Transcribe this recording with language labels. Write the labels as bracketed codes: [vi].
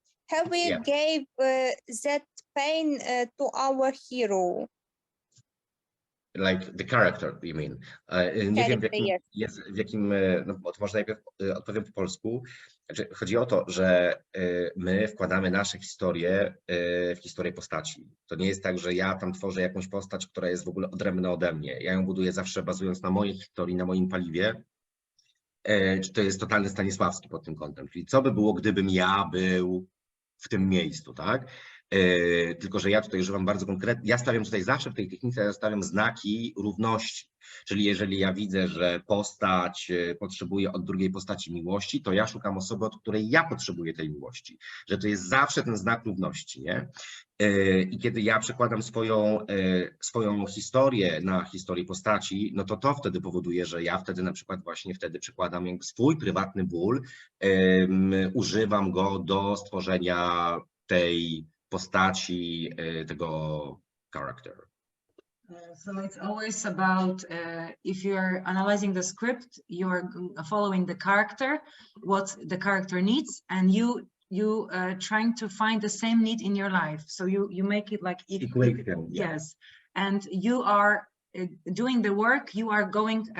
[en] Have we gave that pain to our hero? Like the character, you mean? [pl] Nie wiem, w jakim no, to może najpierw odpowiem po polsku. Znaczy, chodzi o to, że my wkładamy nasze historie w historię postaci. To nie jest tak, że ja tam tworzę jakąś postać, która jest w ogóle odrębna ode mnie. Ja ją buduję zawsze bazując na mojej historii, na moim paliwie. To jest totalny Stanisławski pod tym kątem. Czyli co by było, gdybym ja był w tym miejscu, tak? Tylko że ja tutaj używam bardzo konkretnie, ja stawiam tutaj zawsze w tej technice, ja stawiam znaki równości, czyli jeżeli ja widzę, że postać potrzebuje od drugiej postaci miłości, to ja szukam osoby, od której ja potrzebuję tej miłości, że to jest zawsze ten znak równości, nie? I kiedy ja przekładam swoją historię na historię postaci, no to wtedy powoduje, że ja wtedy na przykład właśnie wtedy przekładam jakby swój prywatny ból, używam go do stworzenia tej postaci, tego character. [en] So it's always about if you're analyzing the script, you're following the character, what the character needs, and you trying to find the same need in your life. So you make it like Equation, yeah. yes, and you are doing the work. You are going.